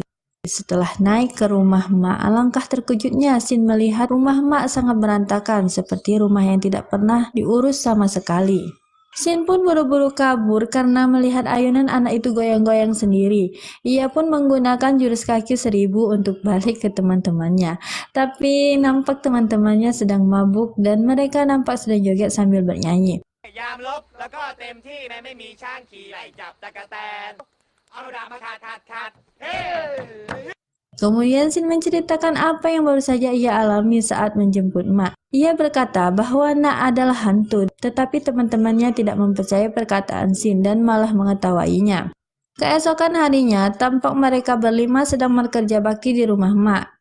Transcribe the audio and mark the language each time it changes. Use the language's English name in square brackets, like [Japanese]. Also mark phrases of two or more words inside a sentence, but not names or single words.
[Indonesian] Setelah naik ke rumah Mak, alangkah terkejutnya Sin melihat rumah Mak sangat berantakan, seperti rumah yang tidak pernah diurus sama sekali. Sin pun buru-buru kabur karena melihat ayunan anak itu goyang-goyang sendiri. Ia pun menggunakan jurus kaki 1000 untuk balik ke teman-temannya. Tapi nampak teman-temannya sedang mabuk dan mereka nampak sedang joget sambil bernyanyi. [Thai] ยามลบแล้วก็เต็มที่แม้ไม่มีช้างขี่ไล่จับตะกะแตนเอาดาบมาขัดเฮ้ [Indonesian] Kemudian Sin menceritakan apa yang baru saja ia alami saat menjemput Mak. Ia berkata bahwa Nak adalah hantu, tetapi teman-temannya tidak mempercayai perkataan Sin dan malah mengetawainya. Keesokan harinya, tampak mereka berlima sedang bekerja bakti di rumah Mak.